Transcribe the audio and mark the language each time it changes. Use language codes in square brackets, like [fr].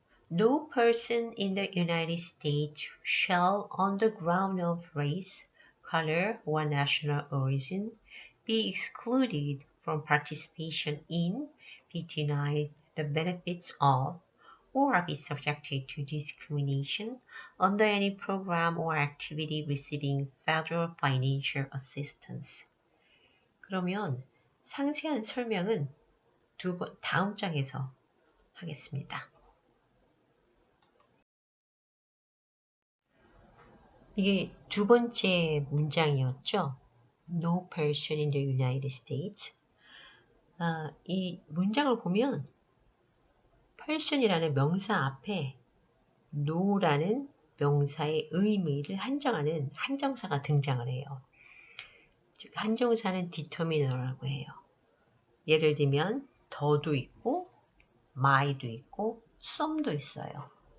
[en] No person in the United States shall, on the ground of race, color, or national origin, be excluded from participation in, be denied the benefits of, or be subjected to discrimination under any program or activity receiving federal financial assistance. [ko] 그러면 상세한 설명은 다음 장에서 하겠습니다. 이게 두 번째 문장이었죠. [en] No person in the United States. [ko] 이 문장을 보면 person이라는 명사 앞에 no라는 명사의 의미를 한정하는 한정사가 등장을 해요. 즉 한정사는 determiner라고 해요. 예를 들면 더도 있고 my도 있고 some도 있어요.